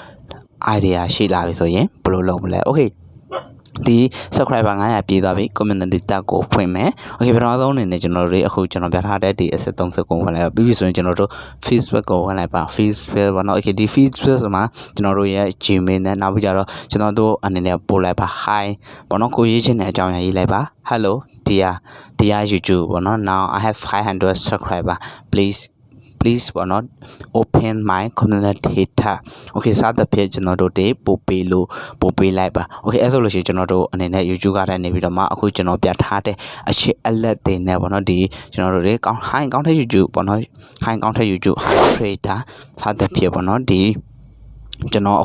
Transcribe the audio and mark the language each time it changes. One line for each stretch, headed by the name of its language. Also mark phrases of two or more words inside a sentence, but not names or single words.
Burmese: idea ရှိလာပြီဆိုရင်ဘယ်လိုလုပ်မလဲ Okay ဒီ subscriber 900ပြည့်သွားပြီ
English: community tab
Burmese: ကိုဖွင့်မယ် Okay ပထမဆုံးအနေနဲ့ကျွန်တော်တို့အခုကျွန်တော်ပြထားတဲ့ဒီ asset 30ကိုဝင်လိုက်ပြီးပြီဆိုရင်ကျွန်တော်တို့ Facebook ကိုဝင်လိုက်ပါ Facebook ပေါ့နော် Okay ဒီ Facebook မှာကျွန်တော်တို့ရဲ့ Gmail နဲ့နောက်ပြီးကြတော့ကျွန်တော်တို့အနေနဲ့ပို့လိုက်ပါ Hi ပေါ့နော်ကိုရေးချင်တဲ့အကြောင်းအရာရေးလိုက်ပါ Hello dear YouTube ပေါ့နော်
English: Now I have 500 subscriber please
Burmese: ပေါ့နော်
English: open my community tab
Burmese: Okay စသဖြင့်ကျွန်တော်တို့တွေပို့ပေးလိုက်ပါ Okay အဲ့ဆိုလို့ရှိရင်ကျွန်တော်တို့အနေနဲ့ YouTube ကတည်းကနေပြီးတော့မှအခုကျွန်တော် ပြထားတဲ့အချက်အလက်တွေနဲ့ပေါ့နော်ဒီကျွန်တော်တို့တွေကောင်းတဲ့ YouTube ပေါ့နော်ကောင်းတဲ့ YouTube creator စသဖြင့်ပေါ့နော်ဒီကျွန်တော်